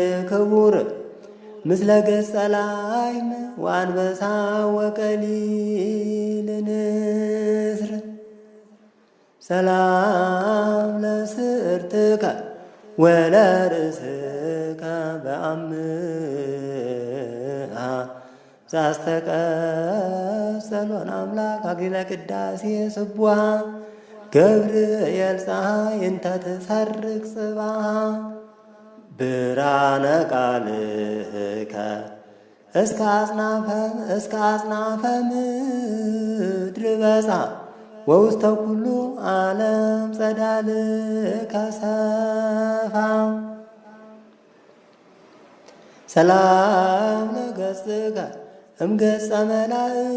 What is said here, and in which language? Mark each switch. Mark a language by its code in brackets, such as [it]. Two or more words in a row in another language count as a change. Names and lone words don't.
[gez] ክቡር ምስለ ገጸ ላይም ወአንበሳ ወቀሊል ንስር። ሰላም ለስእርትከ ወለርእስከ በአምሃ ዛስተቀጸሎን አምላክ አክሊለ ቅዳሴ ስቡሃ ገብርኤል ፀሐይ እንተ ትሰርቅ ጽባሃ ብርሃነ ቃልከ እስከ አጽናፈ፣ እስከ አጽናፈ ምድር በጻ ወውስተ ኩሉ ዓለም ጸዳልከ ሰፋ። ሰላም ለገጽከ እምገጸ መላእክት